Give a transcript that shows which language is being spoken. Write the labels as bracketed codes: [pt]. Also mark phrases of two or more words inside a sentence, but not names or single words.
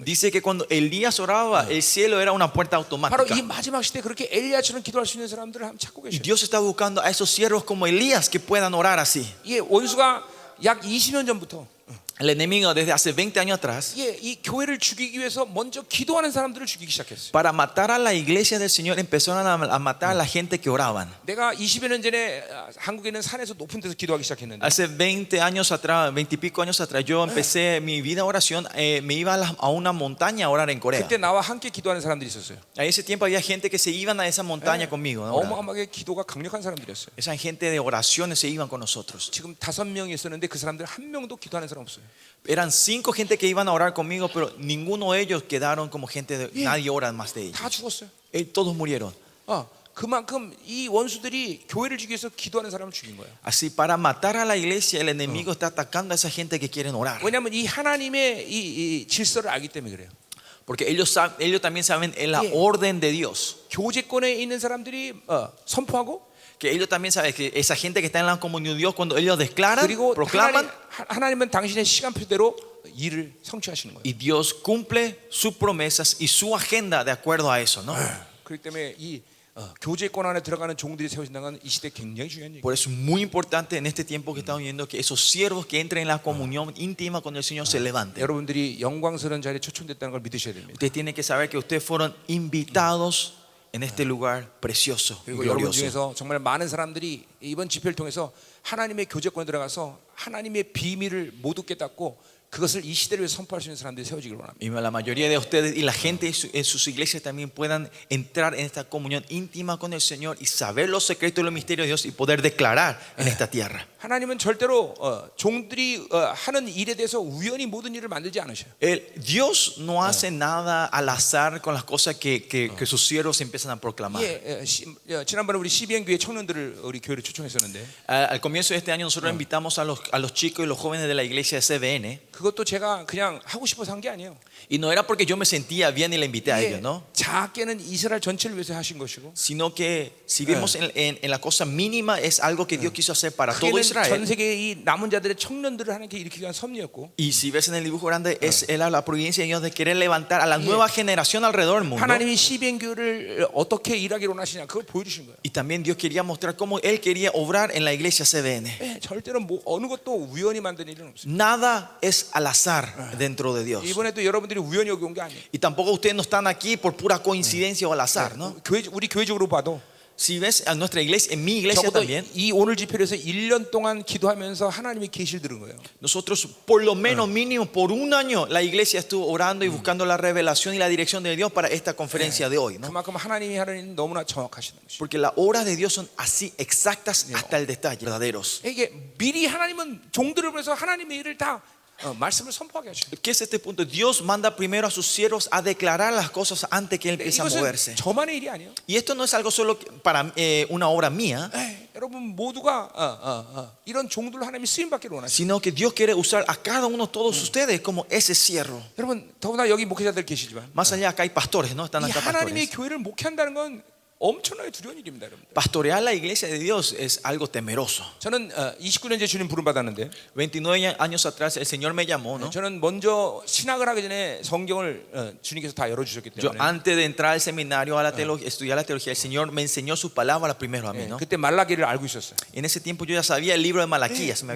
[es] dice que cuando Elías oraba, el cielo era una puerta [ko] 바로 [es] automática. [ko] 이 마지막 시대에 그렇게 엘리야처럼 기도할 수 있는 사람들을 한번 찾고 [es] Y [ko] 계셔요. [es] Dios está buscando a esos siervos como Elías que puedan orar así. [ko] 예, 원수가 약 20년 전부터 [es] El enemigo desde hace 20 años atrás, [ko] 예, 이 교회를 죽이기 위해서 먼저 기도하는 사람들을 죽이기 시작했어요. [es] para matar a la iglesia del Señor, empezaron a matar a la gente que oraban. [ko] 내가 20여 년 전에 한국에 있는 산에서 높은 데서 기도하기 시작했는데 [es] Hace 20 años atrás, 20 y pico años atrás, yo empecé mi vida de oración, me iba a una montaña a orar en Corea. [ko] 그때 나와 함께 기도하는 사람들이 있었어요. [es] A ese tiempo había gente que se iban a esa montaña conmigo, ¿no? [ko] 어마어마하게 기도가 강력한 사람들이었어요. [es] Esa gente de oraciones se iban con nosotros. [ko] 지금 5명이 있었는데 그 사람들 한 명도 기도하는 사람 없어요. [es] Eran 5 gente que iban a orar conmigo, pero ninguno de ellos quedaron como gente de, nadie ora más de ellos. [ko] 다 죽었어요. [es] Todos murieron. [ko] 그만큼 이 원수들이 교회를 죽이기 위해서 기도하는 사람을 죽인 거예요. [es] Así, para matar a la iglesia, el enemigo está atacando a esa gente que quieren orar. [ko] 왜냐하면 이 하나님의 이 질서를 알기 때문에 그래요. [es] Porque ellos también saben en la orden de Dios. [ko] 교제권에 있는 사람들이 선포하고 [es] Que ellos también saben que esa gente que está en la comunión de Dios, cuando ellos declaran, [ko] 그리고 [es] proclaman, [ko] 하나님은 당신의 시간표대로 일을 성취하시는 거예요. [es] y Dios cumple sus promesas y su agenda de acuerdo a eso, ¿no? [ko] 그렇기 때문에 이 교제권 안에 들어가는 종들이 세워진다는 건 이 시대 굉장히 중요한 얘기예요. [es] Por eso es muy importante en este tiempo que estamos viendo que esos siervos que entren en la comunión íntima con el Señor se levanten. [ko] 여러분들이 영광스러운 자리에 초청됐다는 걸 믿으셔야 됩니다. [es] Ustedes tienen que saber que ustedes fueron invitados en este lugar precioso y [ko] 그리고 여러분 [es] glorioso. [ko] 중에서 정말 많은 사람들이 이번 집회를 통해서 하나님의 교제권에 들어가서 하나님의 비밀을 모두 깨닫고 그것을 이 시대를 위해서 선포할 수 있는 사람들이 세워지길 원합니다. [es] Y la mayoría de ustedes y la gente en sus iglesias también puedan entrar en esta comunión íntima con el Señor y saber los secretos y los misterios de Dios y poder declarar en esta tierra. [ko] 하나님은 절대로 종들이 하는 일에 대해서 우연히 모든 일을 만들지 않으셔요. [es] Dios no hace nada al azar con las cosas que sus siervos empiezan a proclamar. [ko] 지난번에 우리 CBN 교회 청년들을 우리 교회로 초청했었는데 [es] Al comienzo de este año nosotros invitamos a los chicos y los jóvenes de la iglesia de CBN. [ko] 그것도 제가 그냥 하고 싶어서 한 게 아니에요. [es] Y no era porque yo me sentía bien y le invité a ellos, ¿no? [ko] 작게는 이스라엘 전체를 위해서 하신 것이고, [es] Sino que si vemos en la cosa mínima es algo que Dios quiso hacer para todo [ko] 크게는 전 [es] Israel. [ko] 세계의 이 남은 자들의 청년들을 하나님께 일으키기 위한 섭리였고, [es] Y si ves en el dibujo grande es la providencia de Dios de querer levantar a la nueva generación alrededor del mundo. [ko] 하나님이 시비엔 교회를 어떻게 일하기로 원하시냐 그걸 보여주신 거예요. [es] Y también Dios quería mostrar cómo Él quería obrar en la iglesia CBN. [ko] 절대로 뭐 어느 것도 우연히 만든 일은 없어요. [es] Nada es al azar dentro de Dios. [ko] 이번에도 여러분들이 우연히 여기 온 게 아니에요. [es] Y tampoco ustedes no están aquí por pura coincidencia o al azar, ¿no? [ko] 우리 교회적으로 봐도 [es] Si ves a nuestra iglesia, en mi iglesia [ko] 적어도 [es] también, [ko] 이 오늘 집회를 해서 1년 동안 기도하면서 하나님의 계시를 들은 거예요. [es] nosotros por lo menos mínimo por un año la iglesia estuvo orando y buscando la revelación y la dirección de Dios para esta conferencia de hoy, ¿no? [ko] 그만큼 하나님이 너무나 정확하시는 것이죠. [es] Porque las obras de Dios son así exactas hasta el detalle, verdaderos. [ko] 이게 미리 하나님은 종들을 보내서 하나님의 일을 다 말씀을 선포하게 하시죠. [es] ¿Qué es este punto? Dios manda primero a sus siervos a declarar las cosas antes que Él empiece a [ko] 이것은 [es] moverse. [ko] 저만의 일이 아니에요. [es] Y esto no es algo solo para una obra mía, [ko] 여러분 모두가 이런 종들로 하나님이 쓰임 받기를 원하시죠. [es] sino que Dios quiere usar a cada uno, todos ustedes, como ese siervo. [ko] 여러분 더구나 여기 목회자들 계시지만 [es] Más allá acá hay pastores, ¿no? Están [ko] 이 [es] acá [ko] 하나님의 [es] pastores. [ko] 교회를 목회한다는 건 엄청나게 두려운 일입니다, 여러분. [es] Pastorear la iglesia de Dios es algo temeroso. [ko] 저는 29년째 주님 부름 받았는데 [es] 29 años atrás el Señor me llamó, ¿no? [ko] 저는 먼저 신학을 하기 전에 성경을 주님께서 다 열어주셨기 [es] Yo [ko] 때문에 [es] antes de entrar al seminario a la teología, estudiar la teología, el Señor me enseñó su palabra primero a mí, ¿no? [ko] 그때 말라기를 알고 있었어요. [es] En ese tiempo yo ya sabía el libro de Malaquías, me había